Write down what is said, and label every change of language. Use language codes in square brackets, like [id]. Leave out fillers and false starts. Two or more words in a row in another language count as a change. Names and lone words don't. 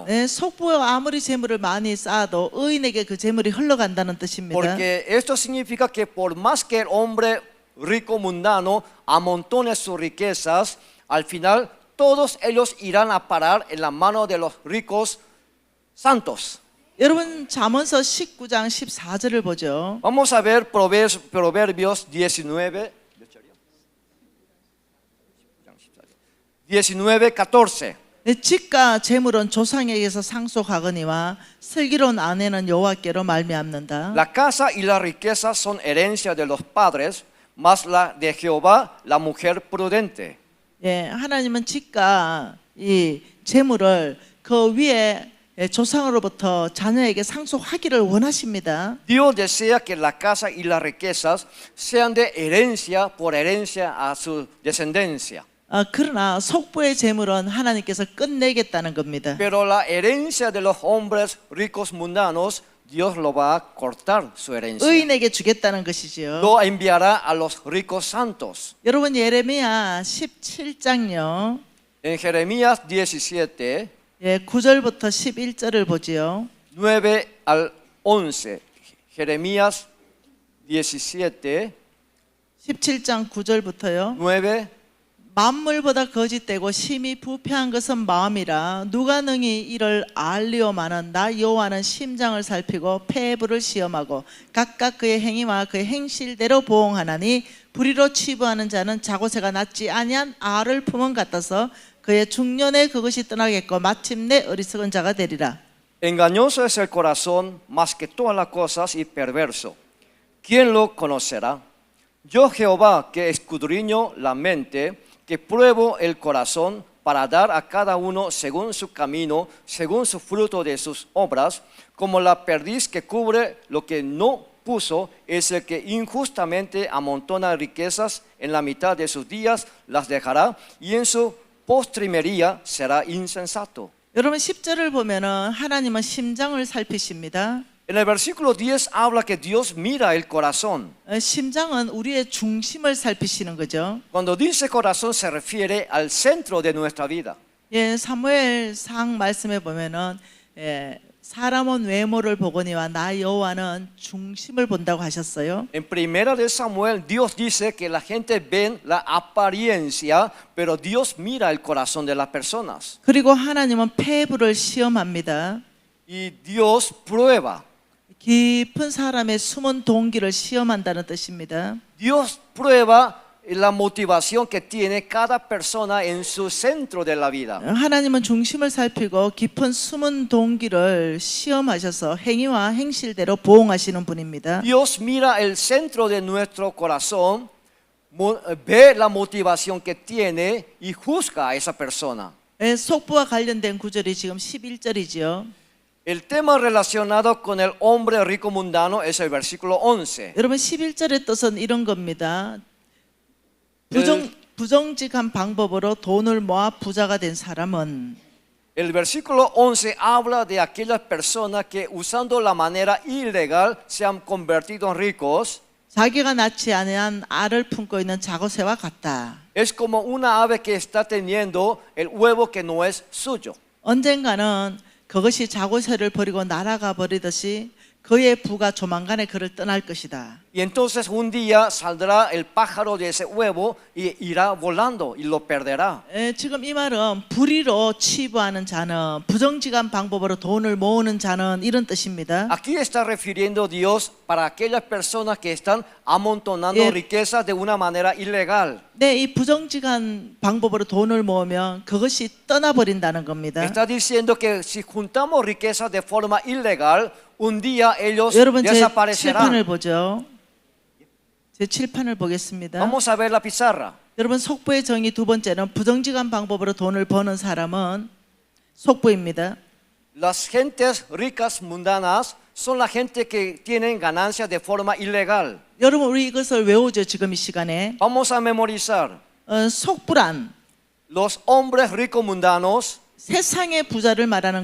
[ko] 예, 속부가 아무리 재물을 많이 쌓아도 의인에게 그 재물이 흘러간다는 뜻입니다. [es] Porque esto significa que por más que el hombre rico mundano amontone sus riquezas, al final todos ellos irán a parar en la mano de los ricos santos. [ko] 여러분 잠언서 19장 14절을 보죠. [es] Vamos a ver Proverbios 19, 14. [ko] 집과 재물은 조상에게서 상속하거니와 슬기로운 아내는 여호와께로 말미암는다. [es] La casa y la riqueza son herencia de los padres, mas la de Jehová la mujer prudente. [ko] 예, 하나님은 집과 이 재물을 그 위에 조상으로부터 자녀에게 상속하기를 원하십니다. [es] Dios desea que la casa y las riquezas sean de herencia por herencia a su descendencia. [ko] 그러나 속부의 재물은 하나님께서 끝내겠다는 겁니다. [es] Pero la herencia de los hombres ricos mundanos, Dios lo va a cortar su herencia. [ko] 의인에게 주겠다는 것이지요. [es] Lo enviará a los ricos santos. [ko] 여러분 예레미야 17장요. [es] En Jeremías 17, [ko] 예, 9절부터 11절을 보지요. [es] 9 al 11. Jeremías 17, [ko] 17장 9절부터요. [es] 9. [ko] 만물보다 거짓되고 심히 부패한 것은 마음이라 누가 능히 이를 알리오마는 나 여호와는 심장을 살피고 폐부를 시험하고 각각 그의 행위와 그의 행실대로 보응하나니 불의로 치부하는 자는 자고새가 낫지 아니한 알을 품은 같아서 그의 중년에 그것이 떠나겠고 마침내 어리석은 자가 되리라. [es] Engañoso es el corazón más que todas las cosas y perverso. ¿Quién lo conocerá? Yo Jehová que escudriño la mente, que pruebo el corazón para dar a cada uno según su camino, según su fruto de sus obras, como la perdiz que cubre lo que no puso, es el que injustamente amontona riquezas en la mitad de sus días, las dejará y en su postrimería será insensato. [ko] 여러분 10절을 보면은 하나님은 심장을 살피십니다. [es] En el versículo 10 habla que Dios mira el corazón. [ko] 심장은 우리의 중심을 살피시는 거죠. [es] Cuando dice corazón se refiere al centro de nuestra vida. [ko] 예, 사무엘상 말씀에 보면은 사람은 외모를 보거니와 나 여호와는 중심을 본다고 하셨어요. [es] En primera de Samuel, Dios dice que la gente ve la apariencia, pero Dios mira el corazón de las personas. [ko] 그리고 하나님은 폐부를 시험합니다. [es] Y Dios prueba. [ko] 깊은 사람의 숨은 동기를 시험한다는 뜻입니다. [es] Dios prueba la motivación que tiene cada persona en su centro de la vida. [ko] 하나님은 중심을 살피고 깊은 숨은 동기를 시험하셔서 행위와 행실대로 보응하시는 분입니다. [es] Dios mira el centro de nuestro corazón, ve la motivación que tiene y juzga a esa persona. [ko] 속부와 관련된 구절이 지금 11절이지요. [es] El tema relacionado con el hombre rico mundano es el versículo 11. [ko] 여러분 11절의 뜻은 이런 겁니다. 부정직한 방법으로 돈을 모아 부자가 된 사람은 [es] El versículo 11 habla de aquellas personas que usando la manera ilegal se han convertido en ricos. [ko] 자기가 낳지 아니한 알을 품고 있는 자고새와 같다. [es] Es como una ave que está teniendo el huevo que no es suyo. [ko] 언젠가는 그것이 자고새를 버리고 날아가 버리듯이 그의 부가 조만간에 그를 떠날 것이다. [es] Y entonces un día saldrá el pájaro de ese huevo y irá volando y lo perderá. [ko] 지금 이 말은 불의로 치부하는 자는 부정직한 방법으로 돈을 모으는 자는 이런 뜻입니다. [es] Aquí está refiriendo Dios para aquellas personas que están amontonando riquezas de una manera ilegal. [ko] 네, 이 부정직한 방법으로 돈을 모으면 그것이 떠나버린다는 겁니다. [es] Está diciendo que si juntamos riquezas de forma ilegal, un día ellos [ko] 여러분 제 [es] desaparecerán. [ko] 칠판을 보죠. 제 칠판을 보겠습니다. [es] Vamos a ver la pizarra. [ko] 여러분 속부의 정의 두 번째는 부정직한 방법으로 돈을 버는 사람은 속부입니다. [es] Las gentes ricas mundanas son la gente que tienen ganancias de forma ilegal. [ko] 여러분 우리 이것을 외우죠 지금 이 시간에. [es] Vamos a memorizar. [ko] 속부란 [es] Los hombres ricos mundanos [ko] 세상의 부자를 말하는